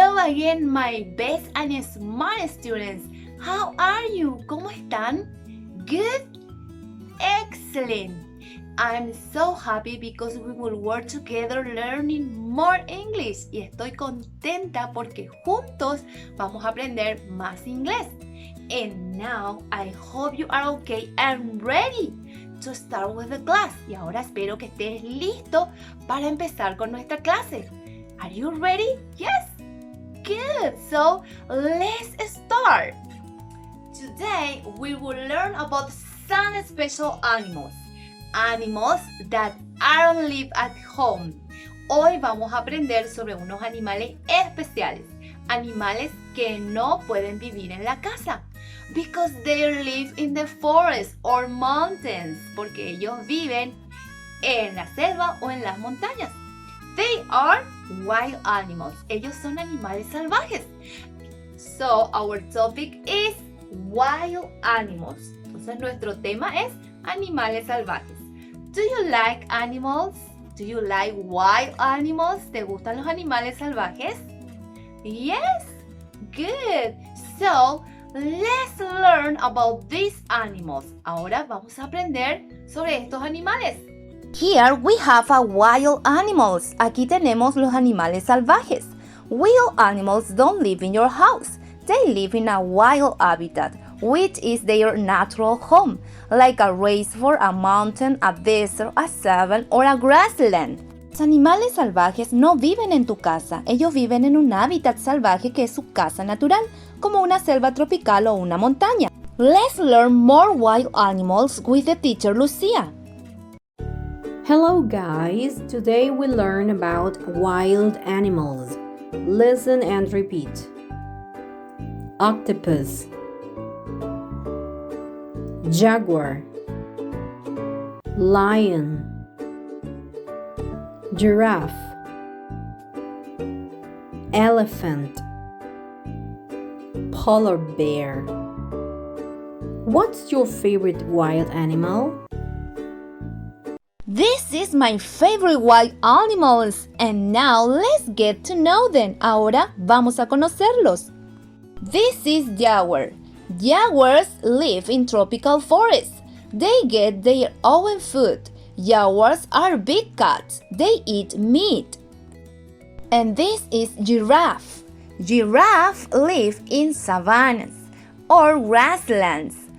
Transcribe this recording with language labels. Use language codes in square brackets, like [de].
[en] again, my best and smart students. How are you? [es] ¿Cómo están? [en] Good? Excellent. I'm so happy because we will work together learning more English. [es] Y estoy contenta porque juntos vamos a aprender más inglés. [en] And now I hope you are okay and ready to start with the class. [es] Y ahora espero que estés listo para empezar con nuestra clase. [en] Are you ready? Yes? Good. So let's start. Today we will learn about some special animals. Animals that aren't live at home. [es] Hoy vamos a aprender sobre unos animales especiales. Animales que no pueden vivir en la casa. [en] Because they live in the forest or mountains. [es] Porque ellos viven en la selva o en las montañas. [en] They are wild animals. [es] Ellos son animales salvajes. [en] So our topic is wild animals. [es] Entonces nuestro tema es animales salvajes. [en] Do you like animals? Do you like wild animals? [es] ¿Te gustan los animales salvajes? [en] Yes? Good. So, let's learn about these animals. [es] Ahora vamos a aprender sobre estos animales. [en] Here we have a wild animals. [es] Aquí tenemos los animales salvajes. [en] Wild animals don't live in your house. They live in a wild habitat, which is their natural home, like a racefor, a mountain, a desert, a savanna, or a grassland. [es] Los animales salvajes no viven en tu casa, ellos viven en un hábitat salvaje que es su casa natural, como una selva tropical o una montaña. [en] Let's learn more wild animals with the teacher Lucia. Hello guys, today we learn about wild animals. Listen and repeat. Octopus, jaguar, lion, giraffe, elephant, polar bear. What's your favorite wild animal? This is my favorite wild animals, and now let's get to know them. [es] Ahora vamos a conocerlos. [en] This is jaguar. Jaguars live in tropical forests. They get their own food. Jaguars are big cats. They eat meat. And this is giraffe. Giraffes live in savannas or grasslands.